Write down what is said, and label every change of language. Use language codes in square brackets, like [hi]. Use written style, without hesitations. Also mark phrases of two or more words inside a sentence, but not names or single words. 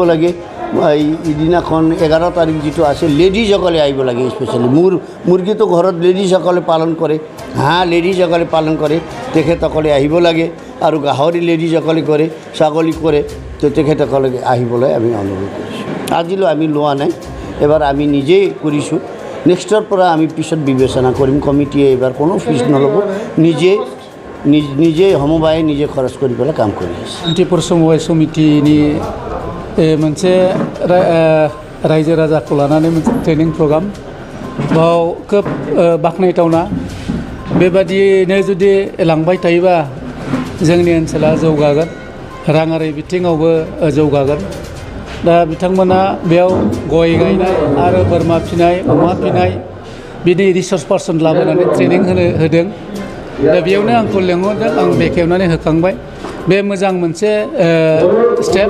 [as] লাগে এই দিনাখন 11 তাৰিখ যেটো আছে লেডিজসকলে আহিব লাগে স্পেশালি মুৰ্গীটো ঘৰত লেডিজসকলে পালন কৰে হাঁহ লেডিজসকলে পালন কৰে তেখেতসকলে আহিব লাগে আৰু গাহৰি লেডিজসকলে কৰে ছাগলী কৰে তো তেখেতসকলে আহিবলৈ আমি অনুৰোধ কৰিছোঁ আজিলৈ আমি লোৱা নাই এবাৰ আমি নিজেই কৰিছোঁ নেক্সটৰ পৰা আমি পিছত বিবেচনা কৰিম কমিটিয়ে এবাৰ কোনো ফিজ নল'ব নিজে সমবায়ে নিজে খৰচ কৰি পেলাই কাম কৰি আছে [brx] मन्त्रिफोर समबाय समितिनि मोनसे रायजो राजाखौ लानानै मोनसे [en] training program [brx] बाव खोब बाख्नायथावना बेबादियैनो जुदि लांबाय थायोबा जोंनि ओनसोला जौगागोन राङारि बिथिङावबो जौगागोन दा बिथांमोना बेयाव गय गायनाय आरो बोरमा फिनाय अमा फिनाय बिनि [en] research person [brx] लाबोनानै ट्रेनिं होदों दा बेयावनो आंखौ लेंहरदों आं बेखेवनानै होखांबाय बे मोजां मोनसे स्टेप